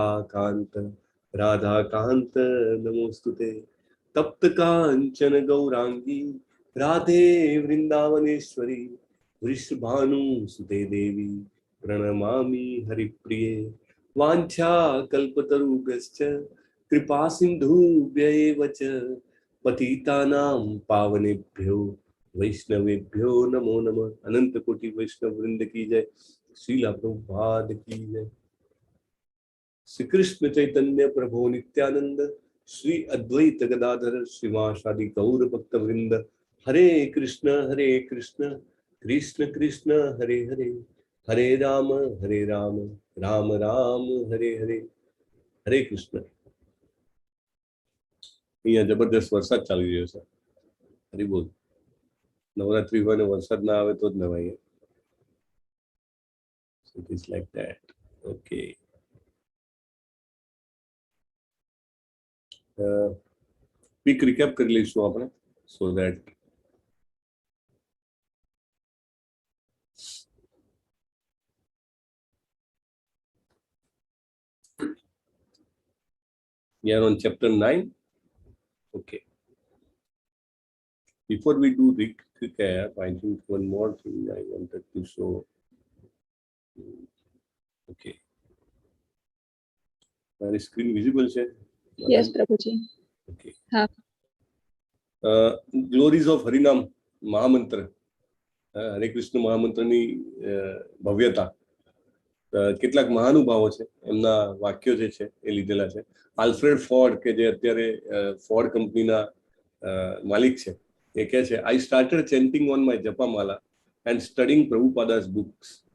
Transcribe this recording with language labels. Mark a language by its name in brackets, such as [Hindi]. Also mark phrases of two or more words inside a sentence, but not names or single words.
[Sanskrit] कान्त राधा कान्त नमोस्तुते तप्त काञ्चन गौराङ्गि राधे वृन्दावनेश्वरि वृषभानु सुते देवि प्रणमामि हरिप्रिये वाञ्छा कल्पतरुभ्यश्च कृपा सिन्धुभ्य एव च पतितानां पावनेभ्यो वैष्णवेभ्यो नमो नमः. [Hindi] अनंत कोटि वैष्णव वृंद की जय. श्रीला प्रभुपाद की जय. [Sanskrit] श्री कृष्ण चैतन्य प्रभु नित्यानंद श्री अद्वैत गदाधर श्रीवासादि गौर भक्त वृंद. हरे कृष्ण कृष्ण कृष्ण हरे हरे, हरे राम राम राम हरे हरे. हरे कृष्ण. [Gujarati] અહીંયા જબરદસ્ત વરસાદ ચાલી રહ્યો છે. હરી બોલ. નવરાત્રી હોય ને વરસાદ ના આવે તો જ નવાય. [English] It is like that. Okay. Quick recap [Gujarati] કરી લઈશું આપણે, [English] so that we are on chapter 9. Okay. Before we do recap, I think one more thing I wanted to show. Okay. My screen visible, sir? Yes, Prabhuji. Okay. Ha. Glories of Harinam Mahamantra. [Gujarati] Hare Krishna Mahamantrani ભવ્યતા. કેટલાક મહાનુભાવો છે, એમના વાક્યો જે છે એ લીધેલા છે. આલ્ફ્રેડ ફોર્ડ કે જે અત્યારે ફોર્ડ કંપનીના માલિક છે, એ કહે છે, [English] I started chanting on my japamala and studing Prabhupadas books.